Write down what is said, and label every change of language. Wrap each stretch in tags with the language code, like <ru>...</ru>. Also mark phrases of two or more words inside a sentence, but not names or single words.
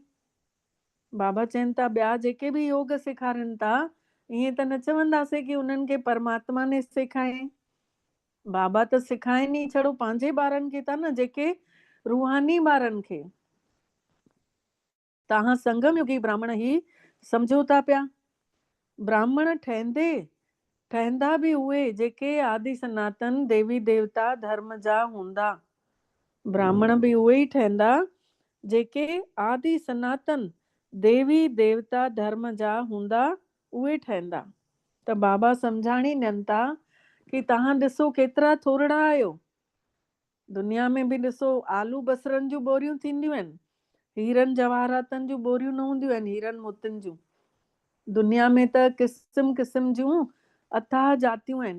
<sd>बाबा चवनि था ॿिया जेके बि योग सेखारनि था, ईअं त न चवंदासीं कि उन्हनि खे परमात्मा ने सेखारे। बाबा त सेखाइनि ई छड़ो पंहिंजे ॿारनि खे था न, जेके रूहानी ॿारनि खे। तव्हां संगम युगी ब्राह्मण ई सम्झो था पिया। ब्राह्मण ठहंदा बि उहे जेके आदि सनातन देवी देवता धर्म जा हूंदा। ब्राह्मण बि उहे ई ठहंदा जेके आदि सनातन देवी देवता धर्म जा हूंदा, उहे ठहंदा। त बाबा सम्झाणी ॾियनि था कि तव्हां ॾिसो केतिरा थोरड़ा आहियो। दुनिया में बि ॾिसो आलू बसरनि जूं बोरियूं थींदियूं आहिनि, हीरनि जवाहरातनि जूं बोरियूं न हूंदियूं आहिनि, हीरनि मोतियुनि जूं। दुनिया में त क़िस्म क़िस्म जूं अथाह जातियूं आहिनि।</sd>